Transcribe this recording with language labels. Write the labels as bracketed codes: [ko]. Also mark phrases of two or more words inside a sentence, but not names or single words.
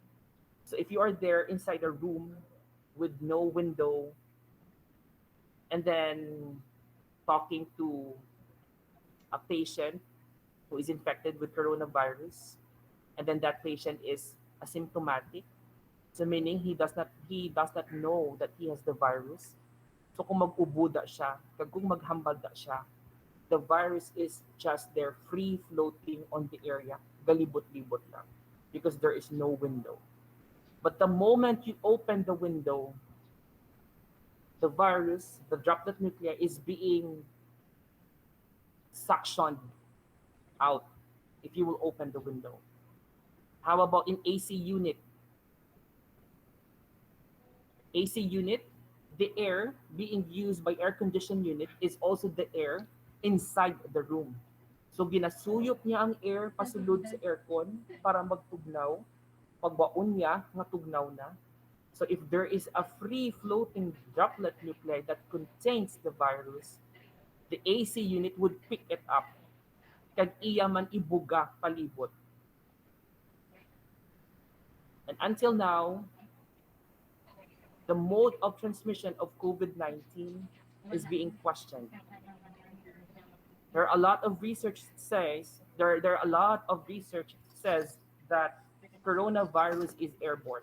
[en] So if you are there inside a room with no window and then talking to a patient who is infected with coronavirus, and then that patient is asymptomatic, so meaning he does not know that he has the virus. [hil] So kung mag-ubo da siya, kung maghambal da siya, [en] the virus is just there free floating on the area, [hil] galibot-libot lang, [en] because there is no window. But the moment you open the window, the virus, the droplet nuclei is being suctioned out if you will open the window. How about in AC unit? AC unit, the air being used by air conditioned unit is also the air inside the room. [hil] So ginasuyop niya ang air pasulod sa aircon para magtugnaw. Pagbaon niya, nga tugnaw na. [en] So if there is a free floating droplet nuclei that contains the virus, the AC unit would pick it up. [hil] Kag iya man ibuga palibot. [en] And until now, the mode of transmission of COVID-19 is being questioned. There are a lot of research says that coronavirus is airborne.